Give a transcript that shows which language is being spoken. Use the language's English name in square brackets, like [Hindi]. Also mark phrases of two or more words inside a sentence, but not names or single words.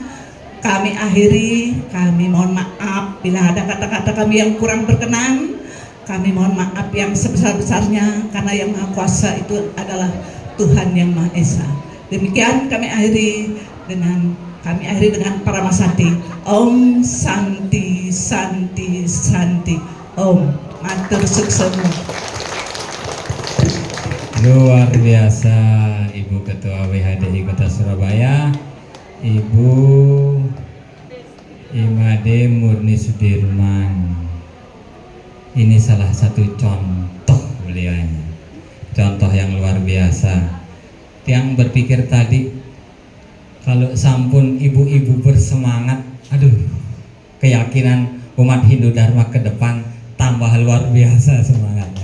[Indonesian] Kami akhiri, kami mohon maaf bila ada kata-kata kami yang kurang berkenan. Kami mohon maaf yang sebesar-besarnya karena yang Maha Kuasa itu adalah Tuhan yang Maha Esa. Demikian kami akhiri dengan Paramasati. [Sanskrit] Om Santi Santi Santi. Om. [Balinese] Matur suksema. [Indonesian] Luar biasa Ibu Ketua WHDI Kota Surabaya, Ibu Imade Murni Sudirman. Ini salah satu contoh beliaunya, contoh yang luar biasa. Yang berpikir tadi kalau sampun ibu-ibu bersemangat, aduh, keyakinan umat Hindu Dharma ke depan tambah luar biasa semangatnya.